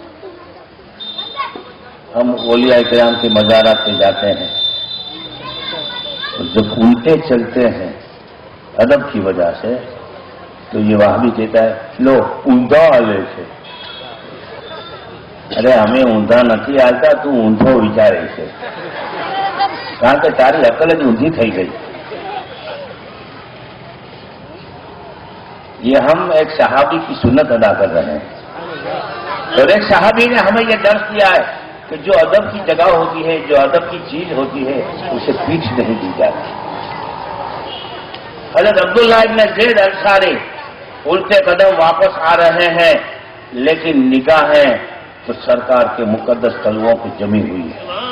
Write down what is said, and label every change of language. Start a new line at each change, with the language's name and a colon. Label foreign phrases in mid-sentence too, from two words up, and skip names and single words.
Urdu: ہم اولیاء کرام کے مزارات پہ جاتے ہیں تو جب الٹے چلتے ہیں ادب کی وجہ سے تو یہ وہابی کہتا ہے لو اوندا آلے سے، ارے ہمیں اوندا
Gujarati: નથી આવતા،
Urdu: تو
Gujarati: ઊંધો વિચારે છે، કારણ કે તારી અકલ જ ઊંધી થઈ ગઈ۔
Urdu: یہ ہم ایک صحابی کی سنت ادا کر رہے ہیں، اور ایک صحابی نے ہمیں یہ درس دیا ہے کہ جو ادب کی جگہ ہوتی ہے، جو ادب کی چیز ہوتی ہے، اسے پیچھ نہیں دی جاتی۔ حضرت عبداللہ ابن زید انصاری الٹے قدم واپس آ رہے ہیں، لیکن نگاہیں تو سرکار کے مقدس تلووں پہ جمی ہوئی ہے۔